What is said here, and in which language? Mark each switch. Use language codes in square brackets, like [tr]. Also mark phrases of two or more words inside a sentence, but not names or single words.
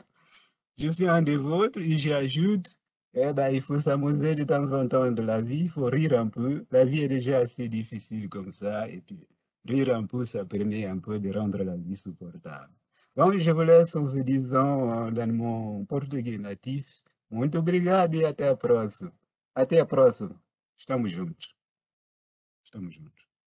[fr] Je suis un des vôtres et j'ajoute, eh ben, il faut s'amuser de temps en temps de la vie, il faut rire un peu. La vie est déjà assez difficile comme ça, et puis rire un peu, ça permet un peu de rendre la vie supportable. Donc, je vous laisse en vous disant dans mon portugais natif, [pt] muito obrigado e até a próxima. Até a próxima. Estamos juntos. Estamos juntos.